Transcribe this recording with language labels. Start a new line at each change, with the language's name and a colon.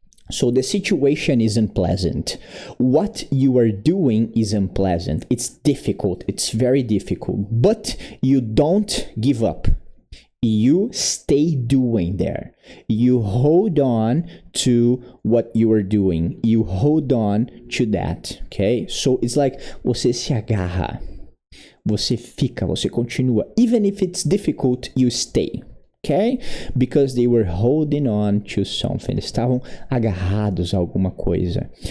English: So the situation is unpleasant. What you are doing is unpleasant. It's difficult. It's very difficult. But you don't give up. You stay doing there. You hold on to what you are doing. You hold on to that, okay? So it's like
Portuguese: você se agarra. Você fica, você continua.
English: Even if it's difficult, you stay, okay? Because they were holding on to something.
Portuguese: Estavam agarrados a alguma coisa.